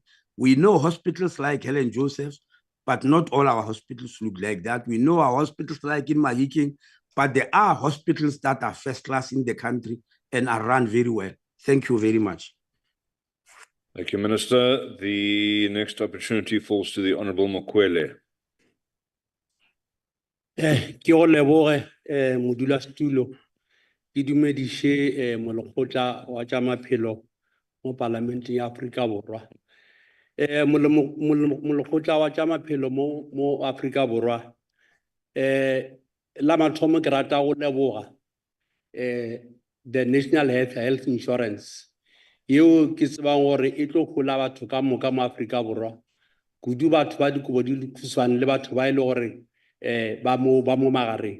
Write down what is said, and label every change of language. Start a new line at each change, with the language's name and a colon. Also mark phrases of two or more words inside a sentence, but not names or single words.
English: We know hospitals like Helen Joseph, but not all our hospitals look like that. We know our hospitals like in Mahiking, but there are hospitals that are first class in the country and are run very well. Thank you very much. Thank you, Minister. The next opportunity falls to the Honourable Mokwele.
Northern Sotho: Ke o leboge modulasetulo ke dumedishe molekgotla wa tša maphelo mo Parlamenteng ya Afrika Borwa. Molekgotla wa tša maphelo mo Afrika Borwa, la mathomo ke rata go leboga
English: the National Health Insurance
Northern Sotho: yeo ke tsebang gore e tlo gola batho ka moka mo Afrika Borwa, kudu batho ba dikobo di khutshwane le batho ba ile gore ba mo magareng.